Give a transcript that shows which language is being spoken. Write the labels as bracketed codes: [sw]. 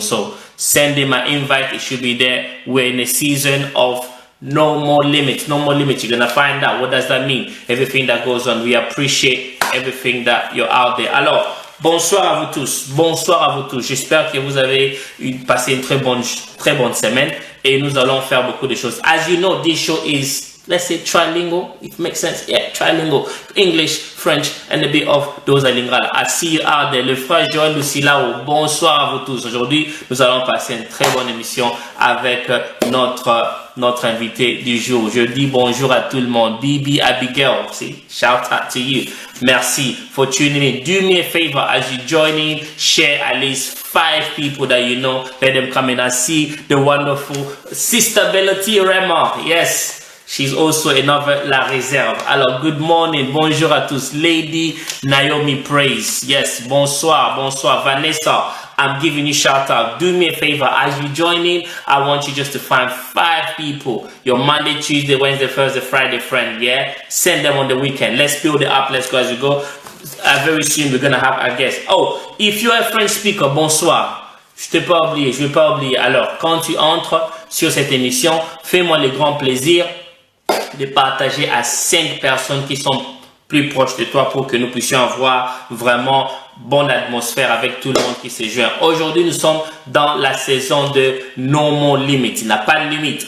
[en] So, send him an invite. It should be there. We're in a season of No More Limits. No More Limits. You're going to find out what does that mean. Everything that goes on. We appreciate everything that you're out there. [fr] Alors, bonsoir à vous tous. J'espère que vous avez passé une très bonne semaine et nous allons faire beaucoup de choses. [en] As you know, this show is, let's say, trilingual, if it makes sense. Yeah, trilingual. English, French, and a bit of those are lingual. I see you out there. [fr] Le frère Joël Lucilao, bonsoir à vous tous. Aujourd'hui, nous allons passer une très bonne émission avec notre invité du jour. Je dis bonjour à tout le monde. [en] Bibi Abigail, see, shout out to you. Merci for tuning in. Do me a favor as you join in, share at least 5 people that you know. Let them come in and see the wonderful Sister Bellati Rema. Yes. She's also another La Réserve. [fr] Alors, [en] good morning. [fr] Bonjour à tous. Lady Naomi Praise. Yes. Bonsoir. [en] Vanessa, I'm giving you shout out. Do me a favor. As you join in, I want you just to find 5 people. Your Monday, Tuesday, Wednesday, Thursday, Friday friend. Yeah. Send them on the weekend. Let's build it up. Let's go as we go. Very soon, we're going to have our guest. Oh, if you're a French speaker, bonsoir. [fr] Je vais pas oublier. Alors, quand tu entres sur cette émission, fais-moi le grand plaisir de partager à 5 personnes qui sont plus proches de toi pour que nous puissions avoir vraiment bonne atmosphère avec tout le monde qui se joint. Aujourd'hui, nous sommes dans la saison de No More Limits. Il n'a pas de limite.